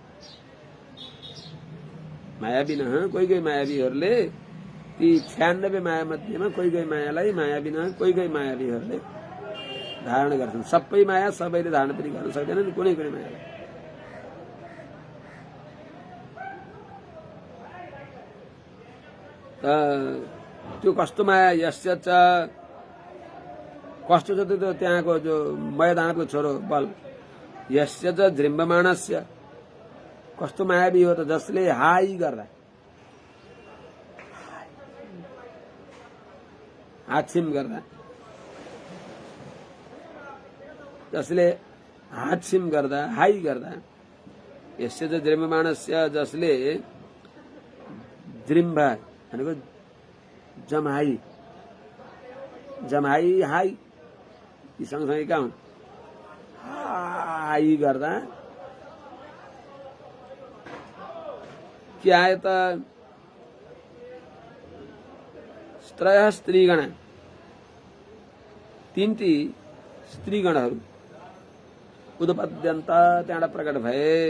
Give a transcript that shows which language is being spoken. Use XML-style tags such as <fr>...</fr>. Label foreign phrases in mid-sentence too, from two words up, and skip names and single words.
<ne>मायाविन कोही मायावीहरूले ती 96 माया मध्येमा कोही मायालाई मायाविन कोही मायावीहरूले धारण गर्छन्। सबै माया सबैले धारण पनि गर्न सक्दैनन्, कुनै मायालाई। त्यो कस्तो माया</ne> <sa>यस्य च</sa> <ne>कस्तो छ त्यो त्यहाँको जो मैदानको छोरो बल</ne> <sa>यस्य च जृम्बमाणस्य</sa> <ne>कस्तो मायावी हो त जसले हाई गर्दा हाछिम गर्दा हाई गर्दा</ne> <sa>यस्य च जृम्बमाणस्य</sa> <ne>जसले जृम्ब भनेको जमाई हाई यी सँगसँगै का हुन् हाई गर्दा के आयो त</ne> <sa>त्रय स्त्रीगण</sa> <ne>तीनटी स्त्रीगणहरू उदपद्यन्त त्यहाँबाट प्रकट भए।</ne>